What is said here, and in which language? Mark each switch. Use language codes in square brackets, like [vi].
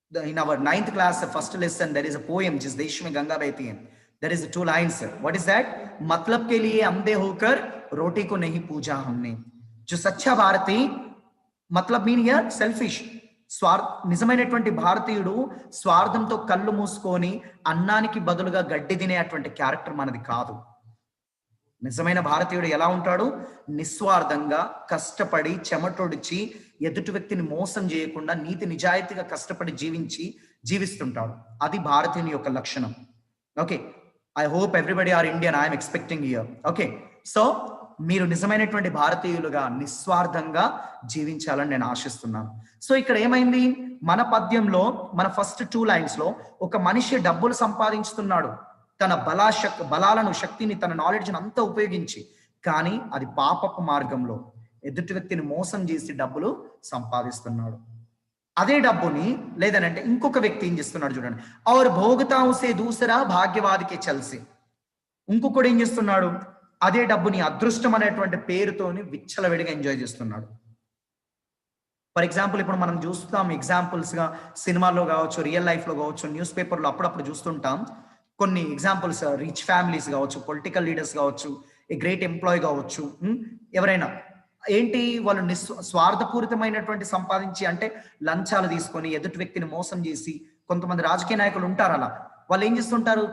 [en] In our 9th class first lesson there is a poem [hi] जिस देश में गंगा बहती है. [en] There is 2 lines. What is that? [hi] मतलब के लिए अंधे होकर रोटी को नहीं पूजा हमने. जो सच्चा भारती, मतलब [en] mean here selfish, [te] నిజమైనటువంటి భారతీయుడు స్వార్థంతో కళ్ళు మూసుకొని అన్నానికి బదులుగా గడ్డి తినేటువంటి క్యారెక్టర్ మనది కాదు. నిజమైన భారతీయుడు ఎలా ఉంటాడు? నిస్వార్థంగా కష్టపడి చెమటొడిచి ఎదుటి వ్యక్తిని మోసం చేయకుండా నీతి నిజాయితీగా కష్టపడి జీవిస్తుంటాడు. అది భారతీయుని యొక్క లక్షణం. Okay, [en] I hope everybody are Indian, I'm expecting here. [te] Okay, so మీరు నిజమైనటువంటి భారతీయులుగా నిస్వార్థంగా జీవించాలని నేను ఆశిస్తున్నాను. సో ఇక్కడ ఏమైంది? మన పద్యంలో, మన ఫస్ట్ 2 lines లో ఒక మనిషి డబ్బులు సంపాదించుతున్నాడు తన బలాలను, శక్తిని, తన నాలెడ్జ్ని అంతా ఉపయోగించి. కానీ అది పాపపు మార్గంలో ఎదుటి వ్యక్తిని మోసం చేసి డబ్బులు సంపాదిస్తున్నాడు. అదే డబ్బుని లేదనంటే ఇంకొక వ్యక్తి ఏం చేస్తున్నాడు చూడండి. [hi] और भोगता उसे दूसरा भाग्यवादी के चलसे. [te] ఇంకొకడు ఏం చేస్తున్నాడు? అదే డబ్బుని అదృష్టం అనేటువంటి పేరుతోని విచ్చలవిడిగా ఎంజాయ్ చేస్తున్నాడు. ఫర్ ఎగ్జాంపుల్ ఇప్పుడు మనం చూస్తాం ఎగ్జాంపుల్స్ గా, సినిమాల్లో కావచ్చు, రియల్ లైఫ్ లో కావచ్చు, న్యూస్ పేపర్లో అప్పుడప్పుడు చూస్తుంటాం కొన్ని ఎగ్జాంపుల్స్. రిచ్ ఫ్యామిలీస్ కావచ్చు, పొలిటికల్ లీడర్స్ కావచ్చు, ఏ గ్రేట్ ఎంప్లాయ్ కావచ్చు, ఎవరైనా ఏంటి వాళ్ళు స్వార్థపూరితమైనటువంటి సంపాదించి, అంటే లంచాలు తీసుకొని ఎదుటి వ్యక్తిని మోసం చేసి, కొంతమంది రాజకీయ నాయకులు ఉంటారు అలా. వాళ్ళు ఏం చేస్తుంటారు?